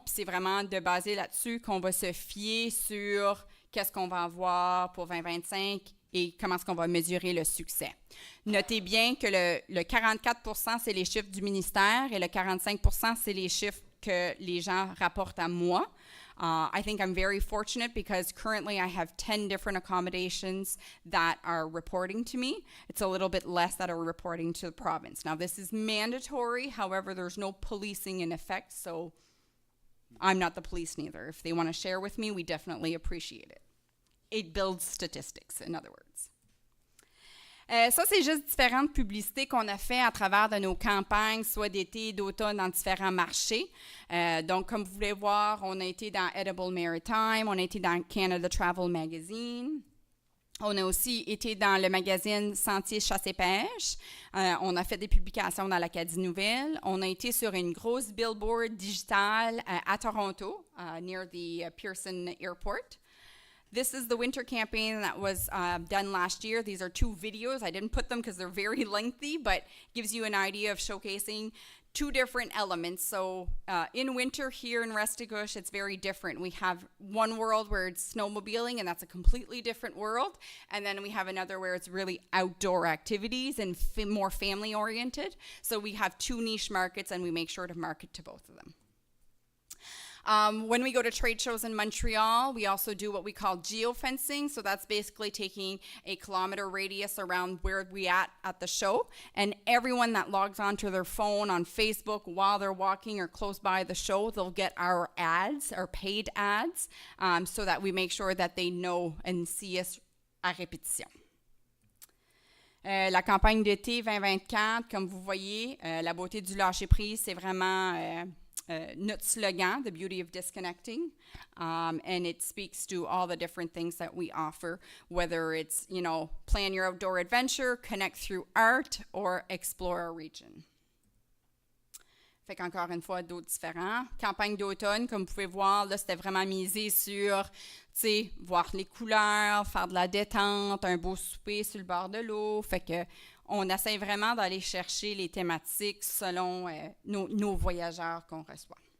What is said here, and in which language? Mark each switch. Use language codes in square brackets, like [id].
[fr] Puis c'est vraiment de baser là-dessus qu'on va se fier sur qu'est-ce qu'on va avoir pour 2025 et comment est-ce qu'on va mesurer le succès. Notez bien que le 44 c'est les chiffres du ministère et le 45 c'est les chiffres que les gens rapportent à moi. [en] I think I'm very fortunate because currently I have 10 different accommodations that are reporting to me. It's a little bit less that are reporting to the province. Now, this is mandatory. However, there's no policing in effect, so I'm not the police neither. If they want to share with me, we definitely appreciate it. It builds statistics, in other words. [fr] Ça, c'est juste différentes publicités qu'on a fait à travers de nos campagnes, soit d'été, d'automne, dans différents marchés. Donc, comme vous voulez voir, on a été dans Edible Maritime, on a été dans Canada Travel Magazine. On a aussi été dans le magazine Sentier Chasse et Pêche. On a fait des publications dans l'Acadie Nouvelle. On a été sur une grosse billboard digitale à Toronto, [en] near the Pearson Airport. This is the winter campaign that was done last year. These are 2 videos. I didn't put them because they're very lengthy, but gives you an idea of showcasing 2 different elements. So in winter here in Restigouche, it's very different. We have one world where it's snowmobiling, and that's a completely different world. And then we have another where it's really outdoor activities and more family-oriented. So we have 2 niche markets, and we make sure to market to both of them. When we go to trade shows in Montreal, we also do what we call geofencing. So that's basically taking a kilometer radius around where we at the show. And everyone that logs onto their phone on Facebook while they're walking or close by the show, they'll get our ads, our paid ads, so that we make sure that they know and see us [fr] à répétition. La campagne d'été 2024, comme vous voyez, la beauté du lâcher-prise, c'est vraiment... [en] notre slogan, The Beauty of Disconnecting, and it speaks to all the different things that we offer, whether it's, plan your outdoor adventure, connect through art, or explore our region. [fr] Fait qu'encore une fois, d'autres différents. Campagne d'automne, comme vous pouvez voir, là, c'était vraiment misé sur, voir les couleurs, faire de la détente, un beau souper sur le bord de l'eau. Fait que on essaie vraiment d'aller chercher les thématiques selon nos voyageurs qu'on reçoit.